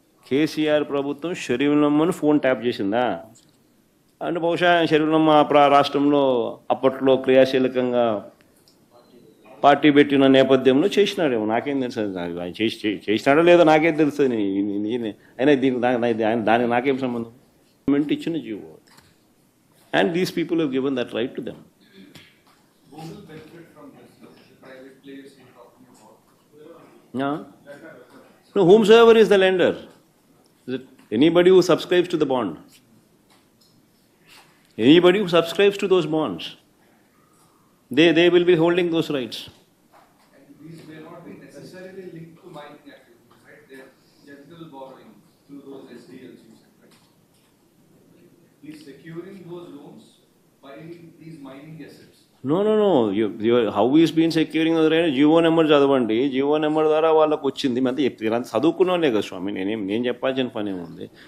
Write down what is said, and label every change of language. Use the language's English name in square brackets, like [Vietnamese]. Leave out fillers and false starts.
[Telugu] కేసీఆర్ ప్రభుత్వం షర్మిలమ్మను phone tap చేసిందా? అంటే బహుశా షర్మిలమ్మ రాష్ట్రంలో అప్పట్లో క్రియాశీలకంగా పార్టీ పెట్టిన నేపథ్యంలో చేసినాడేమో, నాకేం తెలుసు. చేసినాడో లేదో నాకేం తెలుస్తుంది. అయినా దానికి నాకేం సంబంధం? గవర్నమెంట్ ఇచ్చిన GO, [English] And these people have given that right to them. No, whomsoever is the lender. Is it anybody who subscribes to the bond? Anybody who subscribes to those bonds, they will be holding those rights. And these may not be necessarily linked to mining activities, right? They're general borrowing through those SDLs, right? He's securing those loans by these mining assets. No. How he's been securing the right? [Telugu] GO number చదవండి. GO number ద్వారా వాళ్ళకు వచ్చింది. అంతే చెప్తారు. చదువుకున్నానే కదా స్వామి, నేను చెప్పాల్సిన పని ఏముంది?